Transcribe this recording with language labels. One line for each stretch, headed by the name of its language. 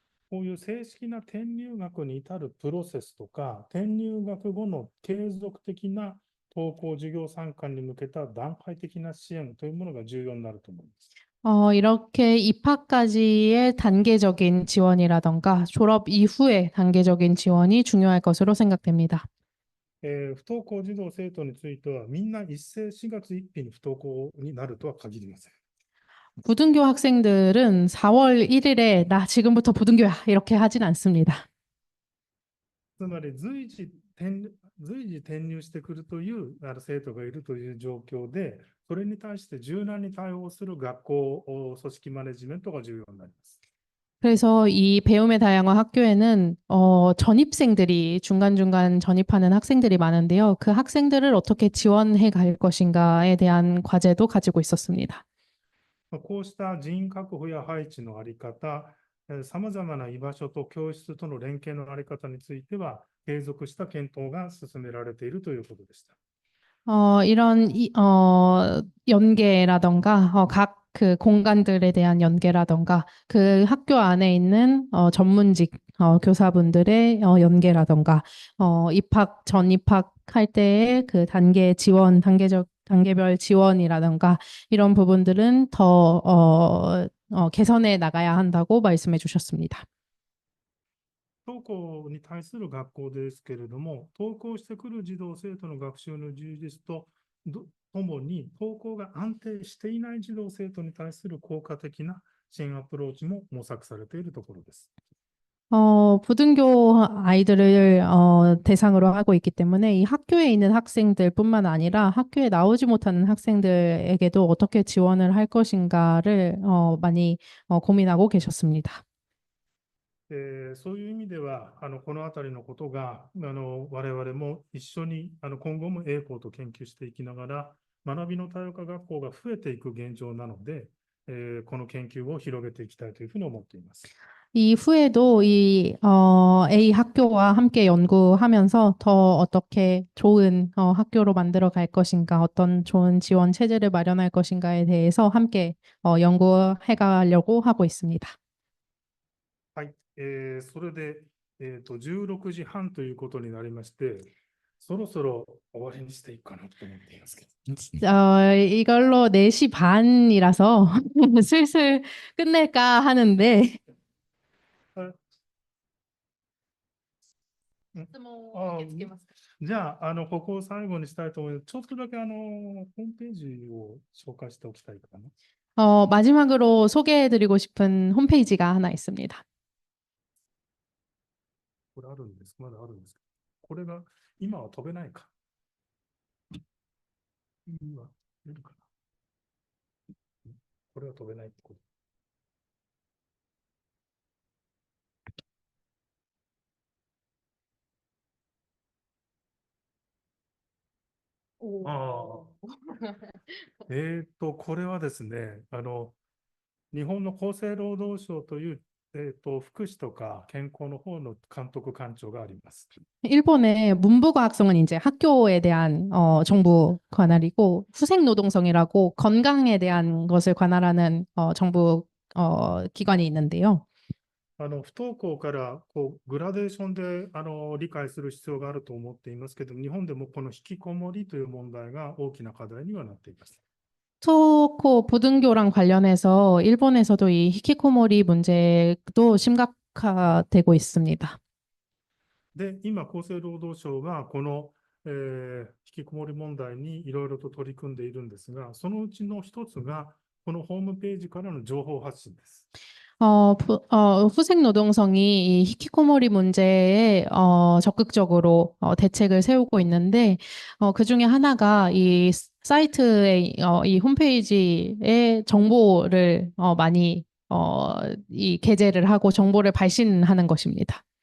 Japanese: こういう正式な転入学に至るプロセスとか、転入学後の継続的な登校授業参観に向けた段階的な支援というものが重要になると思います。
Korean: 이렇게 입학까지의 단계적인 지원이라던가 졸업 이후의 단계적인 지원이 중요할 것으로 생각됩니다.
Japanese: 不登校児童生徒については、みんな一斉4月1日に不登校になるとは限りません。
Korean: 부등교 학생들은 4월 1일에 나 지금부터 부등교야 이렇게 하진 않습니다.
Japanese: つまり随時転入してくるという生徒がいるという状況で、それに対して柔軟に対応する学校組織マネジメントが重要になります。
Korean: 그래서 이 배움의 다양화 학교에는 전입생들이 중간중간 전입하는 학생들이 많은데요. 그 학생들을 어떻게 지원해 갈 것인가에 대한 과제도 가지고 있었습니다.
Japanese: こうした人員確保や配置のあり方、さまざまな居場所と教室との連携のあり方については、継続した検討が進められているということでした。
Korean: 이런 연계라던가 각 그 공간들에 대한 연계라던가 그 학교 안에 있는 전문직 교사분들의 연계라던가 전입학 할 때의 그 단계별 지원이라던가 이런 부분들은 더 개선해 나가야 한다고 말씀해 주셨습니다.
Japanese: 不登校に対する学校ですけれども、登校してくる児童生徒の学習の充実とともに、登校が安定していない児童生徒に対する効果的な支援アプローチも模索されているところです。
Korean: 부등교 아이들을 대상으로 하고 있기 때문에 이 학교에 있는 학생들뿐만 아니라 학교에 나오지 못하는 학생들에게도 어떻게 지원을 할 것인가를 많이 고민하고 계셨습니다.
Japanese: そういう意味では、このあたりのことが、我々も一緒に今後も英校と研究していきながら、学びの多様化学校が増えていく現状なので、この研究を広げていきたいというふうに思っています。
Korean: 이후에도 이 A 학교와 함께 연구하면서 더 어떻게 좋은 학교로 만들어 갈 것인가, 어떤 좋은 지원 체제를 마련할 것인가에 대해서 함께 연구해 가려고 하고 있습니다.
Japanese: はい、それで、16時半ということになりまして、そろそろ終わりにしていくかなと思っていますけど。
Korean: 이걸로 4시 반이라서 슬슬 끝낼까 하는데 あ
Japanese: 質問あを受け付けますか？じゃあ、ここを最後にしたいと思います。ちょっとだけホームページを紹介しておきたいかな。
Korean: 마지막으로 소개해드리고 싶은 홈페이지가 하나 있습니다.
Japanese: これあるんです。まだあるんです。これが、今は飛べないか。今、出るかな。これは飛べないってこと。あこれはですね、日本の厚生労働省という、福祉とか健康の方の監督官庁があります。
Korean: 일본의 문부과학성은 이제 학교에 대한 정부 관할이고 후생노동성이라고 건강에 대한 것을 관할하는 정부 기관이 있는데요.
Japanese: 不登校からグラデーションで理解する必要があると思っていますけど、日本でもこの引きこもりという問題が大きな課題にはなっています。
Korean: 토코 부등교랑 관련해서 일본에서도 이 히키코모리 문제도 심각화되고 있습니다.
Japanese: で、今、厚生労働省がこの、引きこもり問題にいろいろと取り組んでいるんですが、そのうちの一つが、このホームページからの情報発信です。
Korean: 후생 노동성이 이 히키코모리 문제에 적극적으로 대책을 세우고 있는데 그 중에 하나가 이 사이트의 이 홈페이지에 정보를 많이 이 게재를 하고 정보를 발신하는 것입니다.